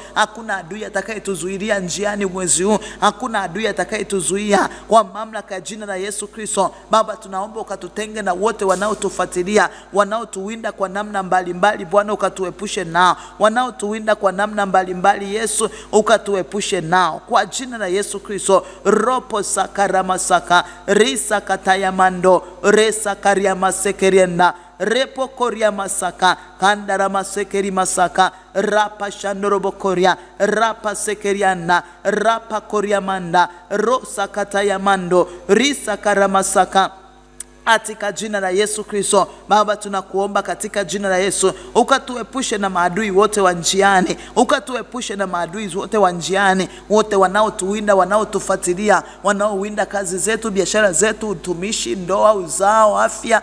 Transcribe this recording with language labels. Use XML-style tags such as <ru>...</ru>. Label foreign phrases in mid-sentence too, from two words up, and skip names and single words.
<sw>Hakuna adui atakayetuzuilia njiani mwezi huu. Hakuna adui atakayetuzuia kwa mamlaka ya jina la Yesu Kristo. Baba, tunaomba ukatutenge na wote wanaotufuatilia, wanaotuwinda kwa namna mbalimbali. Bwana ukatuepushe nao, wanaotuwinda kwa namna mbalimbali Yesu ukatuepushe nao kwa jina la Yesu Kristo. Ropo sakara masaka risa kataya mando resa karia masekerienda repo koria masaka kandara masekeri masaka rapa shandorobo koria rapa sekeriana rapa koria manda rosa kataya mando risa karamasaka. Katika jina la Yesu Kristo, Baba tunakuomba katika jina la Yesu ukatuepushe na maadui wote wa njiani, ukatuepushe na maadui wote wa njiani, wote wanaotuwinda, wanaotufuatilia, wanaowinda kazi zetu, biashara zetu, utumishi, ndoa, uzao, afya.</sw>